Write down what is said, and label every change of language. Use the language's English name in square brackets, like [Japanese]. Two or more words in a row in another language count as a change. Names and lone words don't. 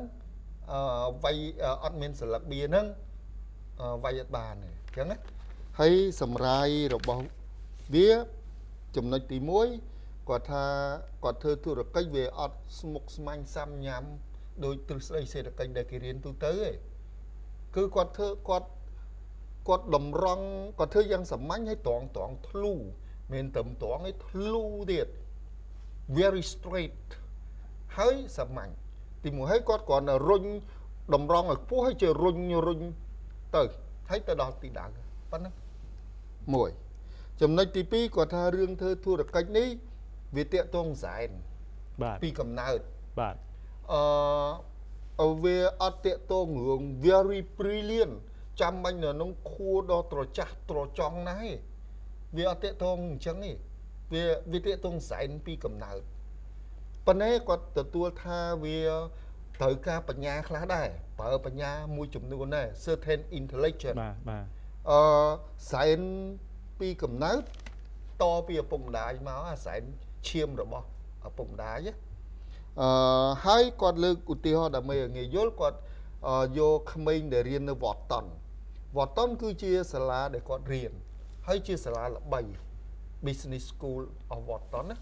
[Khmer] វាយអត់មានស្លឹកបៀហ្នឹងវាយអត់បានទេអញ្ចឹងណាហើយសម្រាយរបស់វាចំណុចទី1គាត់ថាគាត់ធ្វើធុរកិ ច្ចវាអត់ស្មុគស្មាញសាំញ៉ាំដោយទ្រឹស្ដីសេដ្ឋកិច្ចដែលគេរៀនទូទៅទេគឺគាត់ធ្វើគាត់តម្រង់គាត់ធ្វើយ៉ាងសាមញ្ញហើយត្រង់ធ្លូមិនត្រឹមត្រង់ឯធ្លូទៀត [English] very straight [Khmer] ហើយសាមញ្ញទី1ហើយគាត់គ្រាន់តែរុញតម្រង់ឲ្យខ្ពស់ហើយជារុញទៅហើយទៅដល់ទីដៅប៉ុណ្ណឹងមួយចំណុចទី2គាត់ថារឿងធ្វើធុរកិច្ចនេះវាតាក់ទងសែន បាទ ពីកំណើត បាទ វាអត់តាក់ទងរឿង [English] very brilliant [Khmer] ចាំបាញ់នៅក្នុងខួរដ៏ត្រចះត្រចង់ណាស់វាអត់តាក់ទងអញ្ចឹងទេវាតាក់ទងសែនពីកំណើតប៉ុន្តែគាត់ទទួលថាវាត្រូវការបញ្ញាខ្លះដែរប្រើបញ្ញាមួយចំនួនដែរ [English] certain intelligence [Khmer] បាទ សែនពីកំណើតតពីឪពុកម្ដាយមកអាសែនឈាមរបស់ឪពុកម្ដាយហើយគាត់លើកឧទាហរណ៍ដើម្បីឲ្យងាយយល់គាត់យកក្មេងដែលរៀននៅ Wharton គឺជាសាលាដែលគាត់រៀនហើយជាសាលាល្បី [English] Business School of Wharton [Khmer] ណា